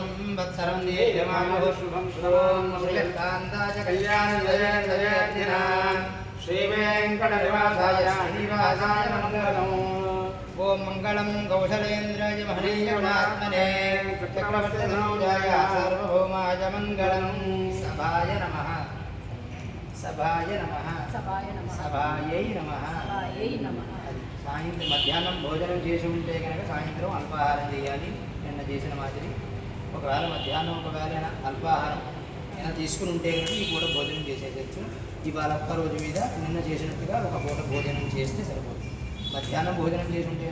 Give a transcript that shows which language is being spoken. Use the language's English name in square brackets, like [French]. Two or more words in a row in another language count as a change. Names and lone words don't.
[Sanskrit] वत्सरं दीयमानः शुभं शुभं श्रीकान्ताय कल्याणजयजयदिनां श्रीवेङ्कटनिवासाय श्रीनिवासाय मङ्गलम् ओम मंगलम कौशलेन्द्राय महनीयगुणात्मने चक्रवर्तितनूजाय सार्वभौमाय मंगलम सभाय नमः सभाय नमः सभाय नमः सभायै नमः सभायै नमः [Telugu] సాయంత్రం మధ్యాహ్నం భోజనం చేసి ఉంటే కనుక సాయంత్రం అల్పాహారం చేయాలి నిన్న చేసిన మాదిరి ఒకవేళ మధ్యాహ్నం ఒకవేళ అల్పాహారం అయినా తీసుకుని ఉంటే కనుక ఈ పూట భోజనం చేసేయచ్చు ఇవాళ ఒక్క రోజు మీద నిన్న చేసినట్టుగా ఒక పూట భోజనం చేస్తే సరిపోతుంది మధ్యాహ్నం భోజనం చేసి ఉంటే